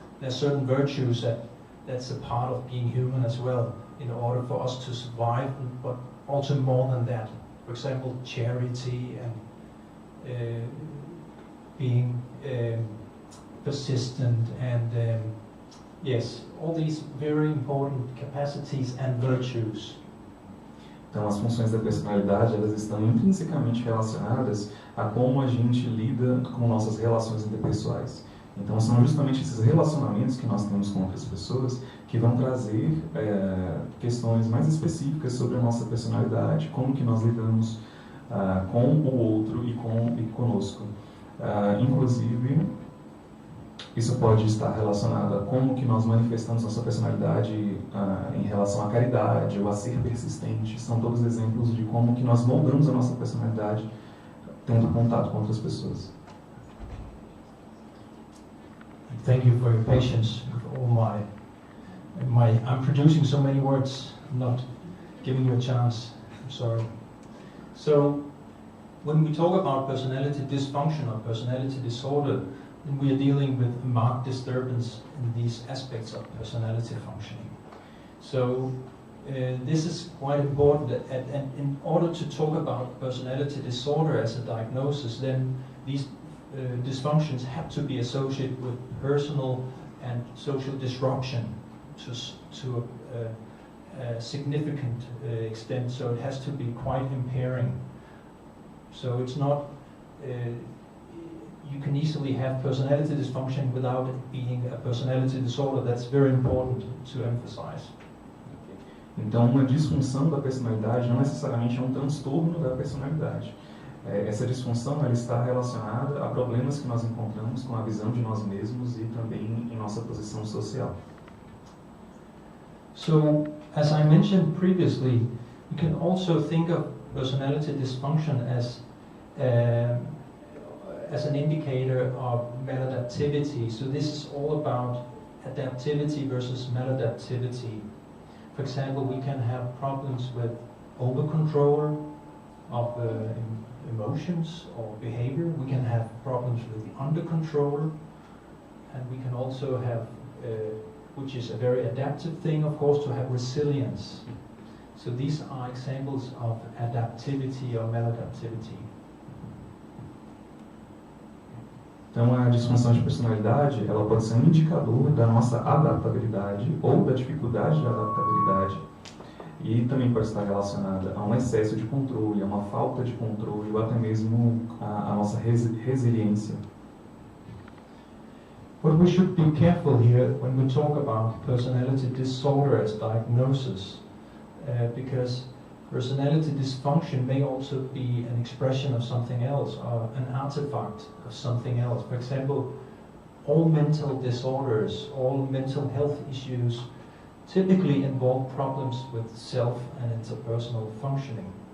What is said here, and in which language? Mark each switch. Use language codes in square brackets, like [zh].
[en] There are certain virtues that's a part of being human as well, in order for us to survive, but also more than that. For example, charity and being persistent, and yes, all these very important capacities and virtues. [pt] Então, as funções da personalidade, elas estão intrinsecamente relacionadas a como a gente lida com nossas relações interpessoais. Então, são justamente esses relacionamentos que nós temos com outras pessoas que vão trazer questões mais específicas sobre a nossa personalidade, como que nós lidamos com o outro e conosco. Inclusive, isso pode estar relacionado a como que nós manifestamos nossa personalidade em relação à caridade ou a ser persistente. São todos exemplos de como que nós moldamos a nossa personalidade tendo contato com outras pessoas. [en] Thank you for your patience with all I'm producing so many words, not giving you a chance. I'm sorry. So, when we talk about personality dysfunction or personality disorder, then we are dealing with a marked disturbance in these aspects of personality functioning. So, this is quite important, and in order to talk about personality disorder as a diagnosis, then these dysfunctions have to be associated with personal and social disruption to a significant extent, so it has to be quite impairing. So it's not, you can easily have personality dysfunction without it being a personality disorder. That's very important to emphasize. [pt] Então, uma disfunção da personalidade não necessariamente é um transtorno da personalidade. Essa disfunção ela está relacionada a problemas que nós encontramos com a visão de nós mesmos e também em nossa posição social. [en] So, as I mentioned previously, you can also think of personality dysfunction as an indicator of maladaptivity. So this is all about adaptivity versus maladaptivity. For example, we can have problems with over-control of emotions or behavior. We can have problems with the under-control, and we can also have, which is a very adaptive thing, of course, to have resilience. So these are examples of adaptivity or maladaptivity. [pt] Então, a disfunção de personalidade, ela pode ser um indicador da nossa adaptabilidade ou da dificuldade de adaptabilidade, e também pode estar relacionada a um excesso de controle, a uma falta de controle, ou até mesmo a nossa resiliência. [en] But we should be careful here when we talk about personality disorder as diagnosis, because personality dysfunction may also be an expression of something else, or an artifact of something else. For example, all mental disorders, all mental health issues typically involve problems with self and interpersonal functioning.